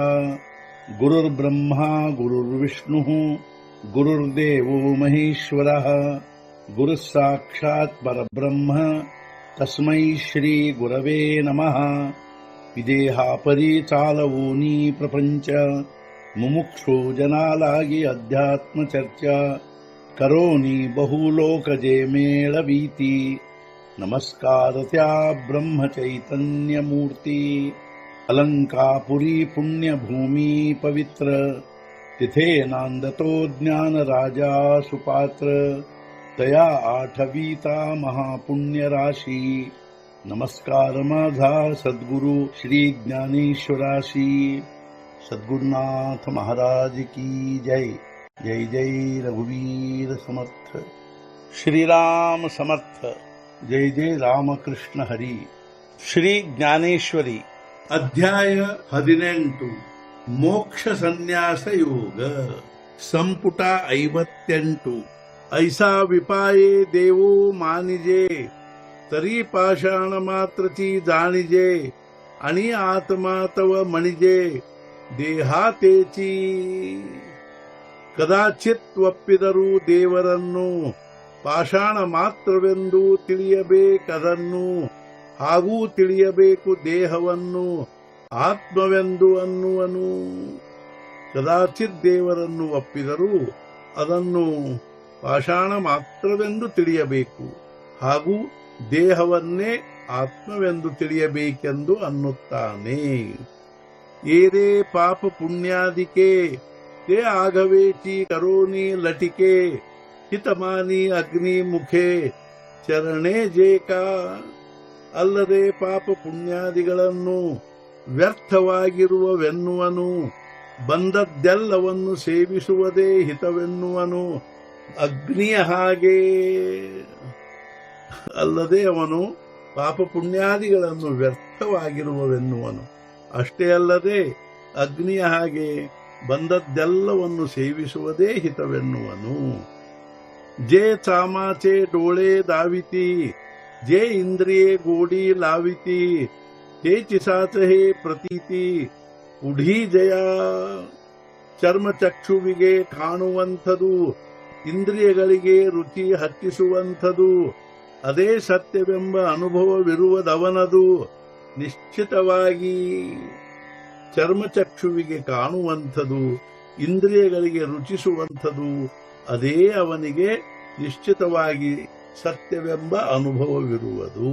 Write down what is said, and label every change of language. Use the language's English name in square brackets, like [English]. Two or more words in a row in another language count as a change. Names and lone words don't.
[Sanskrit] गुरुर्ब्रह्मा गुरुर्विष्णुः गुरुर्देवो महेश्वरः गुरुः साक्षात् परब्रह्म तस्मै श्री गुरवे नमः. [Marathi] विदेहापरी चालवूनी प्रपंच मुमुक्षु जनालागी अध्यात्म चर्चा करोनी बहुलोकजे मेळवीती. नमस्कार त्या ब्रह्म चैतन्य मूर्ती. अलंकापुरी पुण्यभूमी पवित्र तिथे नांदतो ज्ञान राजा सुपात्र. तया आठवीता महापुण्य राशी. नमस्कार माझा सद्गुरु श्री ज्ञानेश्वराशी. सद्गुरुनाथ महाराज की जय. जय जय रघुवीर समर्थ. श्रीराम समर्थ. जय जय रामकृष्ण हरी. [Kannada] ಶ್ರೀ ಜ್ಞಾನೇಶ್ವರಿ ಅಧ್ಯಾಯ 18 ಮೋಕ್ಷ ಸನ್ಯಾಸ ಯೋಗ ಸಂಪುಟ 58. [Marathi] ऐसा विपाये देवो मानिजे तरी पाषाण मात्रची जाणिजे आणि आत्मा तव मणिजे ದೇಹಾತೇಚಿ. [Kannada] ಕದಾಚಿತ್ ಒಪ್ಪಿದರೂ ದೇವರನ್ನು ಪಾಷಾಣ ಮಾತ್ರವೆಂದು ತಿಳಿಯಬೇಕದನ್ನು. ಹಾಗೂ ತಿಳಿಯಬೇಕು ದೇಹವನ್ನು ಆತ್ಮವೆಂದು ಅನ್ನುವನು. ಕದಾಚಿತ್ ದೇವರನ್ನು ಒಪ್ಪಿದರೂ ಅದನ್ನು ಪಾಷಾಣ ಮಾತ್ರವೆಂದು ತಿಳಿಯಬೇಕು. ಹಾಗೂ ದೇಹವನ್ನೇ ಆತ್ಮವೆಂದು ತಿಳಿಯಬೇಕೆಂದು ಅನ್ನುತ್ತಾನೆ. [Marathi] एरे पाप पुण्यादिके ते आघवेची करोनी लटिके. हितमानी अग्नि मुखे चरणे जेक. [Kannada] ಅಲ್ಲದೆ ಪಾಪ ಪುಣ್ಯಾದಿಗಳನ್ನು ವ್ಯರ್ಥವಾಗಿರುವವೆನ್ನುವನು. ಬಂದದ್ದೆಲ್ಲವನ್ನು ಸೇವಿಸುವುದೇ ಹಿತವೆನ್ನುವನು. ಅಗ್ನಿಯ ಹಾಗೆ ಅಲ್ಲದೆ ಅವನು ಪಾಪ ಪುಣ್ಯಾದಿಗಳನ್ನು ವ್ಯರ್ಥವಾಗಿರುವವೆನ್ನುವನು. ಅಷ್ಟೇ ಅಲ್ಲದೆ ಅಗ್ನಿಯ ಹಾಗೆ ಬಂದದ್ದೆಲ್ಲವನ್ನು ಸೇವಿಸುವುದೇ ಹಿತವೆನ್ನುವನು. [Marathi] जे चामाचे डोळे दाविती जे इंद्रिये गोडी लाविती ते चिसाच हे प्रतीती पुढी जया. [Kannada] ಚರ್ಮಚಕ್ಷುವಿಗೆ ಕಾಣುವಂಥದು ಇಂದ್ರಿಯಗಳಿಗೆ ರುಚಿ ಹಚ್ಚಿಸುವಂಥದು ಅದೇ ಸತ್ಯವೆಂಬ ಅನುಭವವಿರುವುದವನದು ನಿಶ್ಚಿತವಾಗಿ. ಚರ್ಮಚಕ್ಷುವಿಗೆ ಕಾಣುವಂಥದು ಇಂದ್ರಿಯಗಳಿಗೆ ರುಚಿಸುವಂಥದು ಅದೇ ಅವನಿಗೆ ನಿಶ್ಚಿತವಾಗಿ ಸತ್ಯವೆಂಬ ಅನುಭವವಿರುವುದು.